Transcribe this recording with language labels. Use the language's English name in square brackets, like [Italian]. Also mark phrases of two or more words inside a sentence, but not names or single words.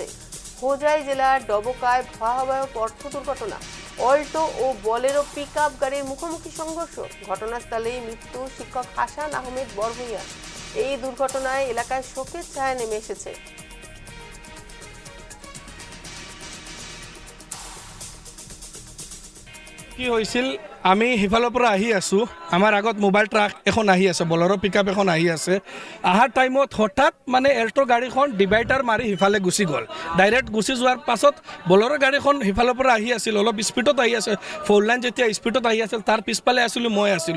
[Bangla] হোজাই জেলার ডবকায় ভয়াবহ পথ দুর্ঘটনা, অল্টো ও বোলেরো পিকআপ গাড়ির মুখোমুখি সংঘর্ষ। ঘটনাস্থলেই মৃত্যু শিক্ষক হাসান আহমেদ বড়ভূঁইয়া। এই দুর্ঘটনায় এলাকায় শোকের ছায়া নেমে এসেছে। কি হয়েছিল, [Assamese] আমি সিফালৰ পৰা আহি আছোঁ, আমাৰ আগত [English] mobile truck [Assamese] এখন আহি আছে, বলেৰো পিকআপ এখন আহি আছে। অহাৰ টাইমত হঠাৎ মানে এল্টো গাড়ীখন ডিভাইডাৰ মাৰি সিফালে গুচি গ'ল। ডাইৰেক্ট গুচি যোৱাৰ পাছত বলেৰো গাড়ীখন সিফালৰ পৰা আহি আছিল, অলপ স্পীডত আহি আছে। [English] four line [Assamese] যেতিয়া স্পীডত আহি আছিল, তাৰ পিছফালে আছিলোঁ, মই আছিলোঁ।